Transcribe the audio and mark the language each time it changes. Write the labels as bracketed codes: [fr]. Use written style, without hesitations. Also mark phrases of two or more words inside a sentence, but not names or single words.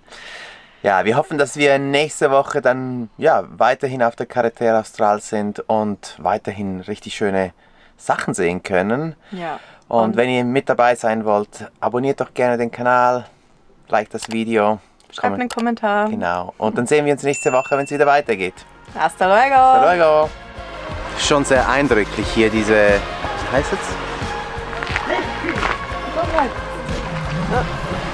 [de] Ja, wir hoffen, dass wir nächste Woche dann weiterhin auf der Carretera Austral sind und weiterhin richtig schöne Sachen sehen können. Ja. Und wenn ihr mit dabei sein wollt, abonniert doch gerne den Kanal, like das Video. Schreibt einen Kommentar. Genau. Und dann sehen wir uns nächste Woche, wenn es wieder weitergeht. [es] Hasta luego. Hasta luego. [de] Schon sehr eindrücklich hier diese, wie heißt es?